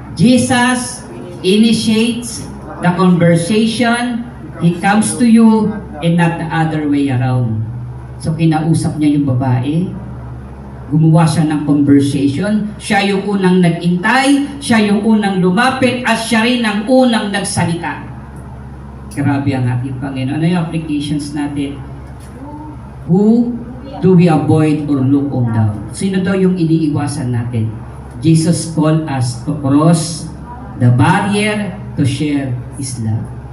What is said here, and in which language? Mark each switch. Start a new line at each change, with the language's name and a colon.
English: Jesus initiates the conversation. He comes to you and not the other way around.
Filipino: So kinausap niya yung babae, gumawa siya ng conversation, siya yung unang nag-intay, siya yung unang lumapit, at siya rin ang unang nagsalita. Grabe ang ating Panginoon. Ano yung applications natin?
English: Who do we avoid or look on down?
Filipino: Sino daw yung iniiwasan natin?
English: Jesus called us to cross the barrier to share His love.